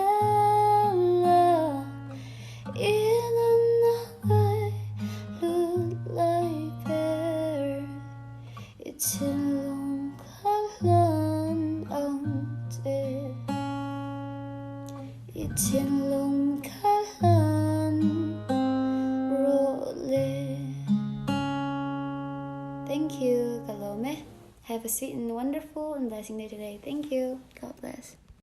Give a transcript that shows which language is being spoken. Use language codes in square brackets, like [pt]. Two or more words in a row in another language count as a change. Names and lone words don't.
[lus] zela in Thinlung kalan ang te Thinlung kalan role. [en] Thank you, Kalome. Have a sweet and wonderful and blessing day today. Thank you. God bless.